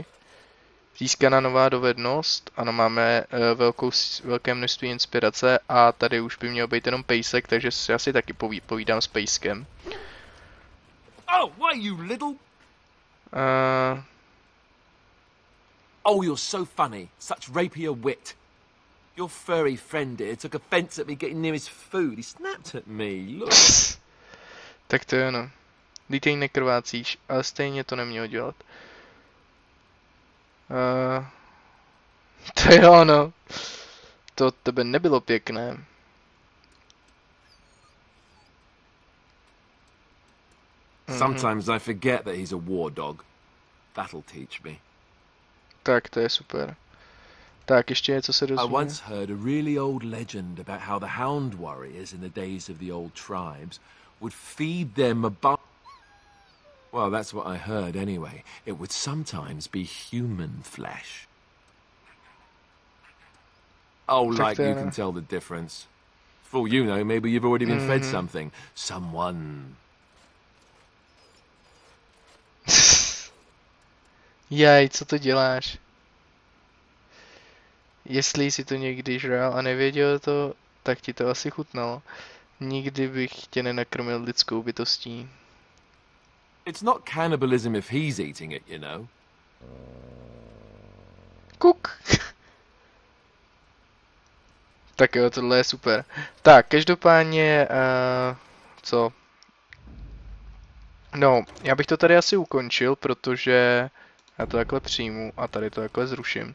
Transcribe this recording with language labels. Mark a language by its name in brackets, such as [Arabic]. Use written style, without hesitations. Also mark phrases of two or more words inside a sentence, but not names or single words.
[Czech] Získaná nová dovednost. Ano, máme velké množství inspirace a tady už by měl být jenom pejsek, takže já si taky povídám s pejskem. [English] Oh, why you little... Oh, you're so funny. Such rapier wit. Your furry friend here took offense at me getting near his food. He snapped at me. Look. [Czech] Tak to je ono. Ty nekrvácíš, ale stejně to nemělo dělat. To je ono. To od tebe nebylo pěkné. [English] Sometimes I forget that he's a war dog. That'll teach me. [Czech] Tak, to je super. Tak, ještě něco se [English] I [Czech] dozvíme. [English] once heard a really old legend about how the hound warriors in the days of the old tribes would feed them well, that's what I heard anyway. It would sometimes be human flesh. Oh, like you can tell the difference. For all you know, maybe you've already been fed something. Someone. [Czech] Jaj, co to děláš? Jestli jsi to někdy žral a nevěděl to, tak ti to asi chutnalo. Nikdy bych tě nenakrmil lidskou bytostí. [English] It's not cannibalism if he's eating it, you know. [Czech] Kuk. Tak jo, tohle je super. Tak, každopádně, co? No, já bych to tady asi ukončil, protože já to takhle přijmu a tady to takhle zruším.